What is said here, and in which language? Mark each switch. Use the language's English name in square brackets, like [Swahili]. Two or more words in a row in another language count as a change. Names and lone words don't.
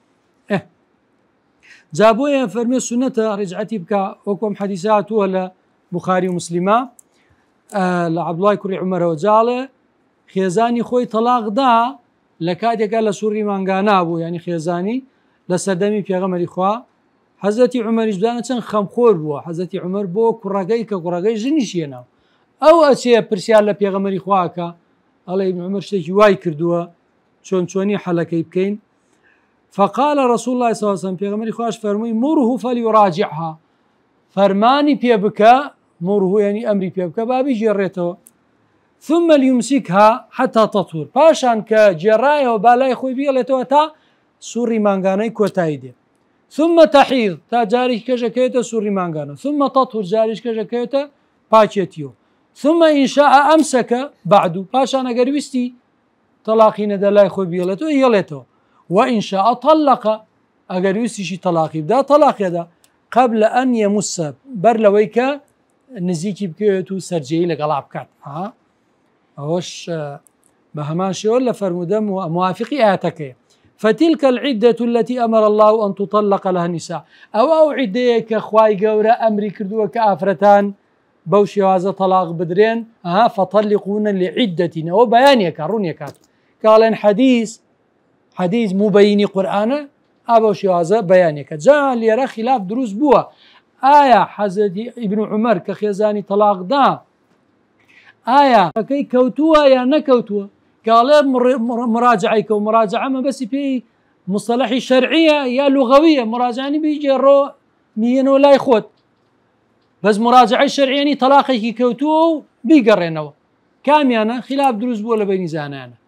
[Central Kurdish] جا بۆیە فەرمێ سونەتە ڕیجعەتی بکە وەکۆم حەدیثە هاتووە لە بوخاری و موسلیمە لە عەبدوڵای کوڕی عومەرەوە جاڵێ خێزانی خۆی تەلاقدا لە کاتێکە لە سوڕی مانگانە بوو ینی خێزانی لە سەردەمی پێغەمبەری خوا حەزەتی عومەریش بدانە چەند خەمخۆر بووە حەزەتی عومەر بۆ کوڕەکەی کە کوڕەکەی ژنیش هێناو ئەو ئەچێ پرسیار لە پێغەمبەری خواکە ئەڵێ ئیبن عومەر شتێکی وای کردووە چۆنی حەلەکەی بکەین [Arabic] فقال رسول الله صلى الله عليه وسلم [Central Kurdish] پێغەمبەری خواش فەرمووی [Arabic] مره فليراجعها [Central Kurdish] فەرمانی پێ بکە مره ینی ئەمری پێ بکە با بیجێڕێتەوە [Arabic] ثم ليمسكها حتى تطهر [Central Kurdish] پاشان کە جێڕایەوە بالای خۆی بێڵێتەوە تا سوڕی مانگانەی کۆتایی دێ [Arabic] ثم تحيض [Central Kurdish] تا جاریش کەژەکەوێتە سوڕی مانگانە [Arabic] ثم تطهر [Central Kurdish] جاریش کەژەکەوێتە پاچێتیەوە [Arabic] ثم إن شاء أمسك بعد [Central Kurdish] پاشان ئەگەر ویستی تەلاقی نەدا لای خۆی بێڵێتەوە هێڵێتەوە [Arabic] وإن شاء طلق [Central Kurdish] ئەگەر ویستیشی تەلاقی بدا تەلاقیەدا [Arabic] قبل أن يمس [Central Kurdish] بەر لەوەی کە نزیکی بکەوێت و سەرجەیی لەگەڵا بکات ئەوەش بە هەمان شێوە لە فەرمودە موافقی ئاەتەکەیە [Arabic] فتلك العدة التي أمر الله أن تطلق لها النساء [Central Kurdish] أو عدەیە کە خوای گەورە ئەمری کردووە کە ئافرەتان بەو شێوازە تەلاق بدرێن [Arabic] فطلقون لعدتهن [Central Kurdish] ئەوە بەیانیەکە ڕوونیەکات کاڵێن حەدیث مبینی قورئانە بەو شێوازە بەیانێکە جا لێرە خلاف دروست بووە ئایا حەزەتی ئیبن عومەر کە خێزانی تەلاقدا ئایا ئەەکەی کەوتووە یا نەکەوتووە کاڵێ مراجعی کە و مراجعە مەبەسی پێی مصطلحی شەرعیە یا لوغەویە مراجعانی بیجێڕۆ میێنەوە لای خۆت بەس مراجعی شەرعیانی تەلاقێکی کەوتووە و بیگەڕێنەوە کامیانە خلاف دروست بووە لە بینی زانانە